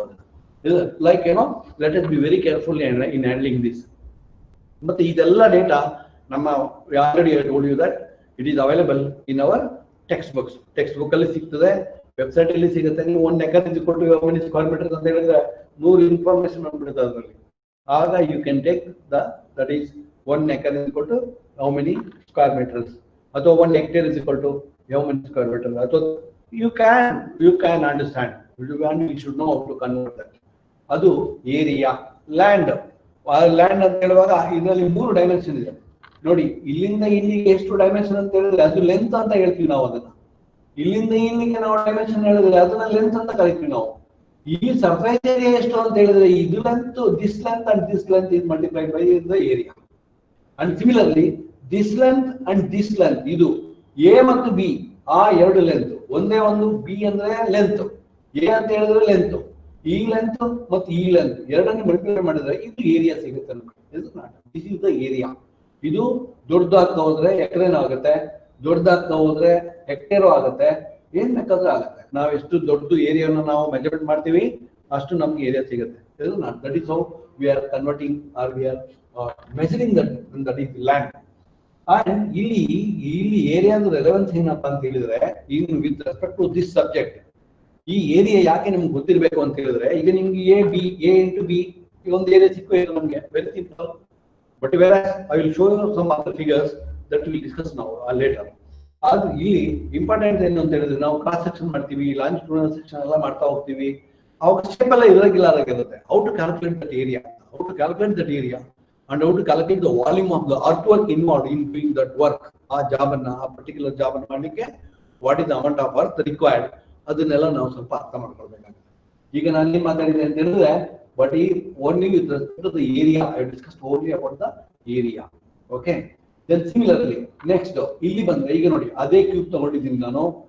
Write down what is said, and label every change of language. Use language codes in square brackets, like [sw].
[en] ಅದನ್ನ like let us be very careful in handling this. [kn] ಮತ್ತೆ ಇದೆಲ್ಲ ಡೇಟಾ ನಮ್ಮ already [en] told you that it is available in our [kn] text book ಅಲ್ಲಿ ಸಿಗ್ತದೆ, website ಅಲ್ಲಿ ಸಿಗುತ್ತೆ. ನೀವು 1 ಎಕರ್ ಕೊಟ್ಟು [en] how many square meters [kn] ಅಂತ ಹೇಳಿದ್ರೆ 100 ಇನ್ಫಾರ್ಮೇಶನ್ ಬಂದ್ಬಿಡುತ್ತೆ ಅದರಲ್ಲಿ. [en] ಆಗ you can take that is 1 acre is equal to how many square meters, ಅಥವಾ 1 hectare is equal to how many square meters. ಅಥವಾ you can understand, you should know how to convert that. [kn] ಅದು area. Land ಅಂತ ಹೇಳುವಾಗ ಇದರಲ್ಲಿ 3 dimension ಇದೆ ನೋಡಿ. ಇಲ್ಲಿಂದ ಇಲ್ಲಿಗೆ ಎಷ್ಟು ಡೈಮೆನ್ಷನ್ ಅಂತ ಹೇಳಿದ್ರೆ ಅದು ಲೆಂತ್ ಅಂತ ಹೇಳ್ತೀವಿ ನಾವು. ಅದನ್ನ ಇಲ್ಲಿಂದ ಇಲ್ಲಿಗೆ ನಾವು ಡೈಮೆನ್ಷನ್ ಹೇಳಿದ್ರೆ ಅದನ್ನ ಲೆಂತ್ ಅಂತ ಕರಿತೀವಿ ನಾವು. ಈ ಸರ್ಫೇಸ್ ಏರಿಯಾ ಎಷ್ಟು ಅಂತ ಹೇಳಿದ್ರೆ ಇದು length, [en] This length and this length is multiplied by the area. And similarly this length and this length, [kn] ಇದು ಎ ಮತ್ತು ಬಿ ಆ 2 ಲೆಂತ್ ಒಂದೇ ಒಂದು ಬಿ ಅಂದ್ರೆ ಲೆಂತ್, ಎ ಅಂತ ಹೇಳಿದ್ರೆ ಲೆಂತ್, ಈ ಲೆಂತ್ ಮತ್ತು ಈ ಲೆಂತ್ ಎರಡನ್ನು ಮಲ್ಟಿಪ್ಲೈ ಮಾಡಿದ್ರೆ ಇದು ಏರಿಯಾ ಸಿಗುತ್ತೆ ನಮ್ಗೆ. [en] This is the area. [kn] ಇದು ದೊಡ್ಡದಾಗ್ತಾ ಹೋದ್ರೆ ಎಕರೆನೂ ಆಗುತ್ತೆ, ದೊಡ್ಡದಾಗ್ತಾ ಹೋದ್ರೆ ಹೆಕ್ಟೇರು ಆಗುತ್ತೆ, ಏನ್ ಬೇಕಾದ್ರೂ ಆಗುತ್ತೆ. ನಾವು ಎಷ್ಟು ದೊಡ್ಡ ಏರಿಯಾನ ನಾವು ಮೆಜರ್ಮೆಂಟ್ ಮಾಡ್ತೀವಿ ಅಷ್ಟು ನಮ್ಗೆ ಏರಿಯಾ ಸಿಗುತ್ತೆ. [en] That is how we are converting are we are measuring that is land. [kn] And ಇಲ್ಲಿ ಏರಿಯಾದ ರೆಲೆವೆನ್ಸ್ ಏನಪ್ಪಾ ಅಂತ ಹೇಳಿದ್ರೆ, [en] in with respect to this subject, [kn] ಈ ಏರಿಯಾ ಯಾಕೆ ನಿಮ್ಗೆ ಗೊತ್ತಿರಬೇಕು ಅಂತ ಹೇಳಿದ್ರೆ, ಈಗ ನಿಮ್ಗೆ ಎ ಇಂಟು ಬಿ ಒಂದು ಏರಿಯಾ ಸಿಕ್ಕು ನಮ್ಗೆ [en] Very simple. But where I will show you some other figures that will discuss now later. [kn] ಅದು ಇಲ್ಲಿ ಇಂಪಾರ್ಟೆಂಟ್ ಏನು ಅಂತ ಹೇಳಿದ್ರೆ, ನಾವು ಕ್ರಾಸ್ ಸೆಕ್ಷನ್ ಮಾಡ್ತೀವಿ, ಲಾಂಜಿಟ್ಯೂಡಿನಲ್ ಸೆಕ್ಷನ್ ಎಲ್ಲ ಮಾಡ್ತಾ ಹೋಗ್ತೀವಿ, ಅವಾಗ ಸ್ಟೆಪ್ ಎಲ್ಲ ಇರಗಿಲ್ಲ ಇರುತ್ತೆ. [en] How to calculate that area, and how to calculate the volume of the earthwork involved in doing that work. [kn] ಆ ಜಾಬ್ ಅನ್ನ, ಆ ಪರ್ಟಿಕ್ಯುಲರ್ ಜಾಬ್ ಅನ್ನು ಮಾಡಲಿಕ್ಕೆ [en] what is the amount of work required, [kn] ಅದನ್ನೆಲ್ಲ ನಾವು ಸ್ವಲ್ಪ ಅರ್ಥ ಮಾಡ್ಕೊಳ್ಬೇಕಾಗುತ್ತೆ. ಈಗ ನಾನು ಏನ್ ಮಾತಾಡಿದೆ ಅಂತ ಹೇಳಿದ್ರೆ, [en] But ಈ only with respect to the area, I discussed only about the area. [kn] Okay, [en] then similarly next [kn] ಇಲ್ಲಿ ಬಂದ್ರೆ, ಈಗ ನೋಡಿ ಅದೇ ಕ್ಯೂಬ್ ತಗೊಂಡಿದ್ದೀನಿ ನಾನು.